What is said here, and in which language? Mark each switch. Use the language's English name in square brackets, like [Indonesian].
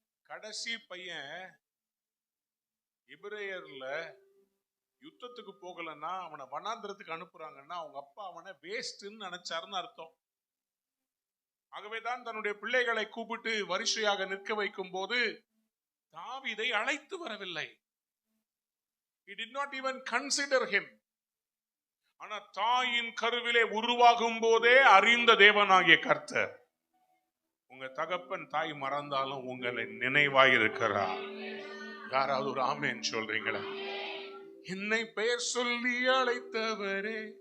[Tamil] கடைசி பையன் எபிரேயர்ல யுத்தத்துக்கு போகலன்னா, அவனை வனாந்திரத்துக்கு அனுப்புறாங்கன்னா அவங்க அப்பா அவனை வேஸ்ட்ன்னு நினைச்சாருன்னு அர்த்தம். ஆகவேதான் தன்னுடைய பிள்ளைகளை கூப்பிட்டு வரிசையாக நிற்க வைக்கும் போது தாவீதை அழைத்து வரவில்லை. [English] He did not even consider him. [Tamil] ஆனா தாயின் கருவிலே உருவாகும் போதே அறிந்த தேவனாகிய கர்த்தர், உங்க தகப்பன் தாய் மறந்தாலும் உங்களை நினைவாயிருக்கிறார். யாராவது ஒரு ஆமென் சொல்றீங்களா? என்னை பெயர் சொல்லி அழைத்தவரே.